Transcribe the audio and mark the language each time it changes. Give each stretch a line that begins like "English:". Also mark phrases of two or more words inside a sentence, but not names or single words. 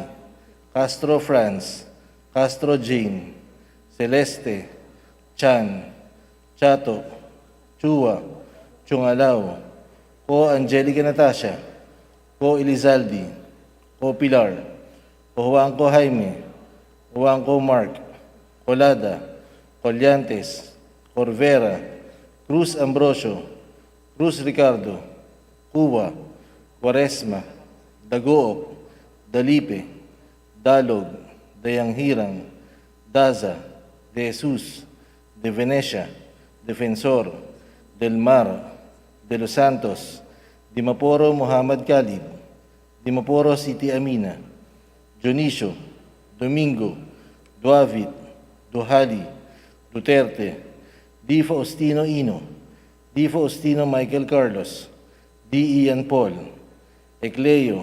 Filipino: Castro Franz, Castro Jane, Celeste, Chan, Chato, Chua, Chungalaw, Ko Angelica Natasha, Ko Elizaldi, Ko Pilar, Ko Juanco Jaime, Juanco Mark, Colada, Collantes, Corvera, Cruz Ambrosio, Cruz Ricardo, Cuba, Quaresma, Dagoop, Dalipe, Dalog, Dayanghirang, Daza, De Jesus, De Venecia, Defensor, Del Mar, De Los Santos, Dimaporo Muhammad Khalid, Dimaporo City Amina, Dionisio, Domingo, Duavit, Duhali, Duterte, Di Faustino Ino, Di Faustino Michael Carlos, Di Ian Paul, Ecleo,